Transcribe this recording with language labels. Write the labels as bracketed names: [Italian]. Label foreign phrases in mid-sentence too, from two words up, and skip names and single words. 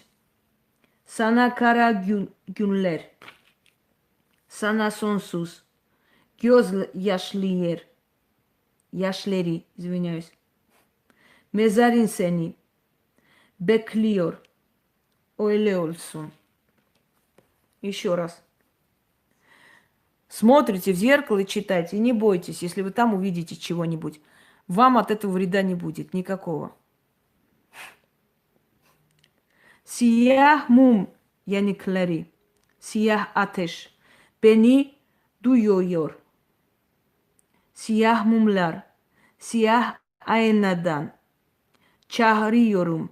[Turkish] Sana kara günler. Sana sonsuz. Göz yaşları, извиняюсь. Mezarın seni bekliyor. Öyle olsun. [Russian] Еще раз. Смотрите в зеркало и читайте. И не бойтесь, если вы там увидите чего-нибудь. Вам от этого вреда не будет никакого. [Turkish] Siyah mum yanıkları, siyah ateş beni duyuyor. Siyah mumlar, siyah aynadan çağırıyorum.